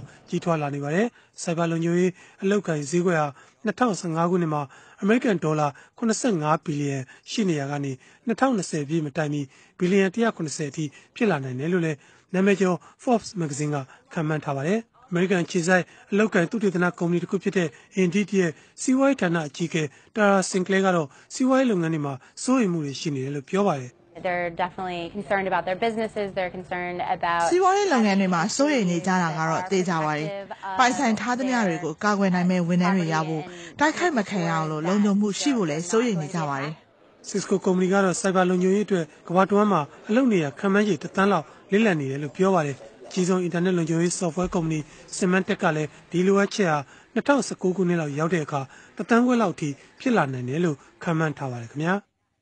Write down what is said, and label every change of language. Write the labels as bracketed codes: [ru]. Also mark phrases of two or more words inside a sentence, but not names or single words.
[my] ကြီးထွားလာနေပါတယ်။စိုက်ဘာလုံခြုံရေးအလောက်ကိုင်းဈေးကွက်ဟာ2015ခုနှစ်မှာအမေရိကန်ဒေါ်လာ85ဘီလီယံရှိနေရကနေ2020ပြည့်မတိုင်မီဘီလီယံ190အထိဖြစ်လာနိုင်တယ်လို့လည်းနာမည်ကျော် Forbes မဂ္ဂဇင်းကခန့်မှန်းထားပါတယ်။အမေရိကန်ခြေဆိုင်အလောက်ကိုင်းသုတေသနကုမ္ပဏီတစ်ခုဖြစ်တဲ့ Indeed ရဲ့စီးပွားရေးဌာနအကြီးအကဲ Tara Sinclair ကတော့စီးပွားရေးလုပ်ငန်းတွေမှာစိုးရိမ်မှုတွေရှိနေတယ်လို့ပြောပါတယ် [en] They're definitely concerned about their businesses. They're concerned about [my] စီးပွားရေးလုပ်ငန်းတွေမှာစိုးရိမ်နေကြတာကတော့သိကြပါတယ်။ပိုင်ဆိုင်ထားသမျှတွေကိုကာကွယ်နိုင်မဲ့ဝန်ထမ်းတွေရဖို့တိုက်ခိုက်မခံရအောင်လို့လုံခြုံမှုရှိဖို့လည်းစိုးရိမ်နေကြပါတယ် ။ Cisco ကုမ္ပဏီကတော့စိုက်ဘာလုံခြုံရေးအတွက်ကမ္ဘာတဝန်းမှာအလုပ်နေရခံမှန်းခြေ1 သန်းလောက်လေ့လာနေတယ်လို့ပြောပါတယ်။အကြီးဆုံးအင်တာနက်လုံခြုံရေး software ကုမ္ပဏီ Symantec ကလည်းဒီလိုအပ်ချက်ဟာ2019ခုနှစ်လောက်ရောက်တဲ့အခါ1 သန်းခွဲလောက်အထိဖြစ်လာနိုင်တယ်လို့ခန့်မှန်းထားပါတယ်ခင်ဗျာ။